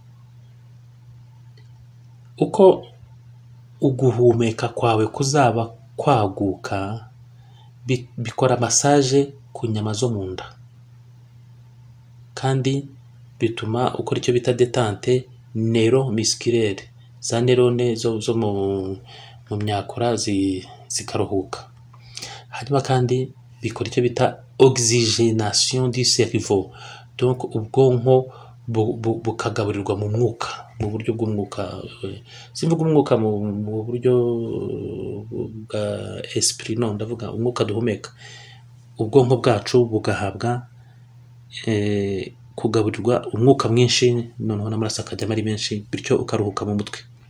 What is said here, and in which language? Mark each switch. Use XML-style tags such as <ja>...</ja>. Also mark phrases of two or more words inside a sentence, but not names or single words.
<rw>Uko uguhumeka kwawe kuzaba kwaguka, bikora massage ku nyama zo mu nda, kandi bituma ukora icyo bita</rw> <fr>detente neuromusculaire,</fr> <rw>za neurone zo mu myakura zikaruhuka. Hanyuma kandi bikora icyo bita</rw> <fr>oxygénation du cerveau,</fr> <rw>donc ubwonko bukagaburirwa mu mwuka, mu buryo bw'umwuka, simvuga umwuka mu buryo bwa esprit, no, ndavuga umwuka duhumeka. Ubwonko bwacu bugahabwa kugaburirwa umwuka mwinshi, noneho n'amaraso akajyamo ari menshi, bityo ukaruhuka mu mutwe.</rw>